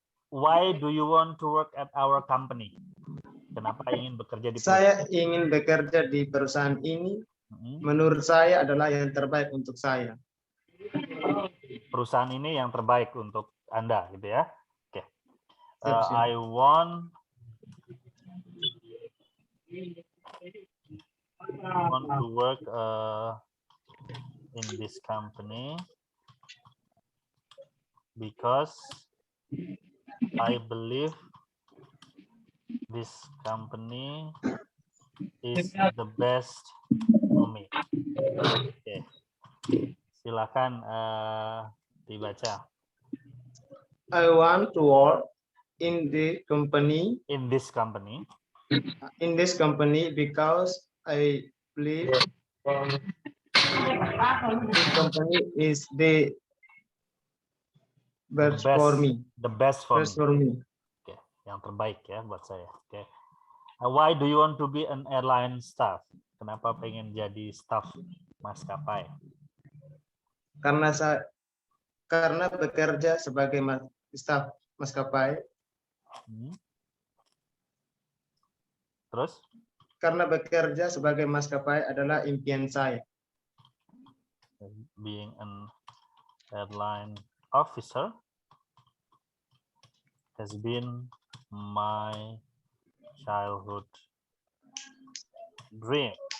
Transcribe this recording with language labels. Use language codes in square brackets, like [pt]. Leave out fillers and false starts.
[en] Why do you want to work at our company? [id] Kenapa ingin bekerja di perusahaan? Saya ingin bekerja di perusahaan ini. Menurut saya adalah yang terbaik untuk saya. Perusahaan ini yang terbaik untuk Anda, gitu ya. Oke. [en] I want to work in this company because I believe this company is the best for me. [id] Oke. Silakan dibaca. [en] I want to work in the company. In this company. In this company because I believe this company is the best for me. The best for me. [id] Oke, yang terbaik ya buat saya. Oke. [en] Why do you want to be an airline staff? [id] Kenapa pengen jadi staff maskapai? Karena bekerja sebagai staf maskapai. Terus? Karena bekerja sebagai maskapai adalah impian saya. [en] Being an airline officer has been my childhood dream.